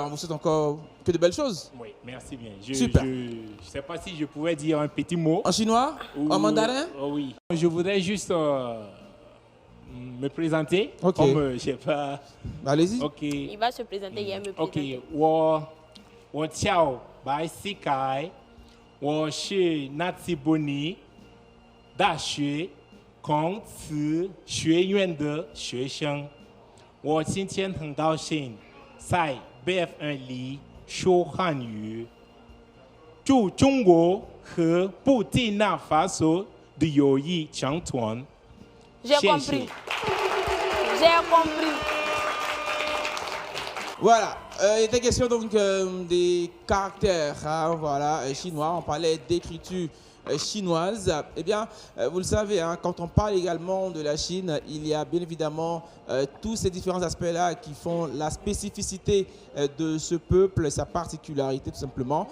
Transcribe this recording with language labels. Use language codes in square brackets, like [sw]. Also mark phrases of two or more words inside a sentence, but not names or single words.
[fr] on vous souhaite encore que de belles choses. Oui, merci bien. Super. Je ne sais pas si je pouvais dire un petit mot. En chinois? En mandarin? Oui. Je voudrais juste me présenter. Ok. Comme je sais pas. Allez-y. Ok. Il va se présenter, il va me présenter. [zh] OK，我叫白西凯，我是纳兹伯尼大学孔子学院的学生。我今天很高兴在 BF1 里说汉语。祝中国和布基纳法索的友谊长存。 [fr] J'ai compris. J'ai compris. Voilà, il était question donc des caractères voilà, chinois. On parlait d'écriture chinoise. Eh bien, vous le savez, hein, quand on parle également de la Chine, il y a bien évidemment tous ces différents aspects-là qui font la spécificité de ce peuple, sa particularité tout simplement.